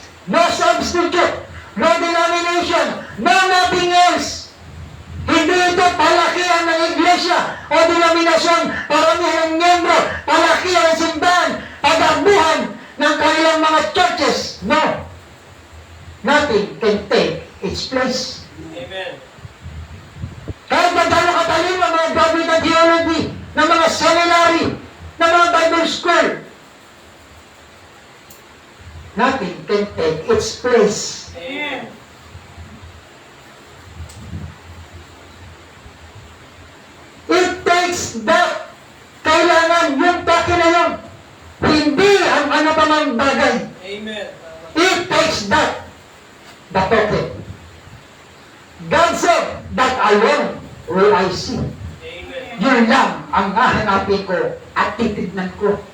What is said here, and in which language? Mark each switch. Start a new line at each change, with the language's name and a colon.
English: No substitute, no denomination, no nothing else.
Filipino: Hindi ito palakihan ng iglesia o denominasyon, paramihan ng miyembro, palakihan ng simbahan, pagdabuhan ng kanilang mga churches.
English: No. Nothing can take its place. Amen.
Filipino: Kahit magdalo katalino ng mga graduate ng theology, ng mga seminary, ng mga Bible school,
English: nothing can take its place. Amen. It takes that.
Filipino: Kailangan yung pake na yun. Hindi ang ano pa mang bagay. Amen.
English: It takes that. The token. God said, that alone will I see. Amen.
Filipino: Yun lang ang hahanapin ko at titignan ko.